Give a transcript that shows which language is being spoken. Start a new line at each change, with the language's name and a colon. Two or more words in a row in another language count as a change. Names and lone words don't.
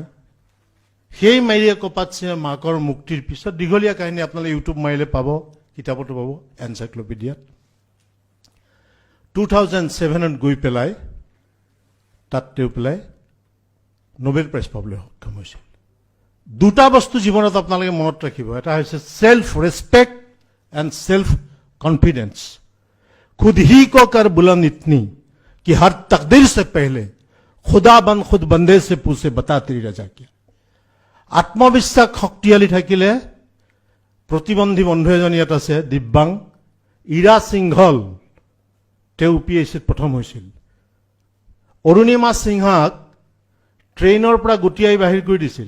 Assamese: সেই মেৰিঅ' কাপাচ্চিঅ'ৰ মাকৰ মুক্তিৰ পিছত দীঘলীয়া কাহিনী আপোনালোকে ইউটিউব মাৰিলে পাব, কিতাপতো পাব, এনচাইক্লপিডিয়াত। 2007ত গৈ পেলাই তাত তেওঁ পেলাই নোবেল প্ৰাইজ পাবলৈ সক্ষম হৈছিল। 2টা বস্তু জীৱনত আপোনালোকে মনত ৰাখিব, এটা হৈছে
English: self respect and self confidence.
Urdu: خود ہی کو کر بلند اتنی کہ ہر تقدیر سے پہلے خدا بن خود بندے سے پوچھے بتا تیری رضا کیا.
Assamese: আত্মবিশ্বাস শক্তিশালী থাকিলে, প্ৰতিবন্ধী বন্ধু এজন ইয়াত আছে দিব্যাং, ইৰা সিংঘল, তেওঁ UPSCত প্ৰথম হৈছিল। অৰুণিমা সিংহাক ট্ৰেইনৰ পৰা গুটিয়াই বাহিৰ কৰি দিছিল।